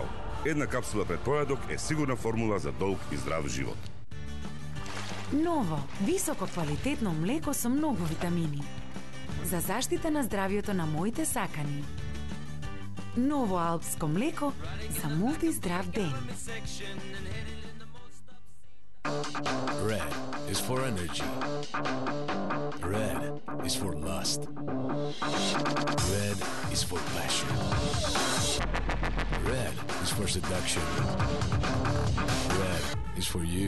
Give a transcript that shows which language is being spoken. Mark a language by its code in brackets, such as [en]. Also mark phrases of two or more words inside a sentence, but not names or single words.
[mk] Една капсула пред појадок е сигурна формула за долг и здрав живот. Ново, високо квалитетно млеко со многу витамини. За заштита на здравието на моите сакани. Ново алпско млеко за мултиздрав ден. [en] Red is for energy. Red is for lust. Red is for passion. Red is for seduction. Red is for you.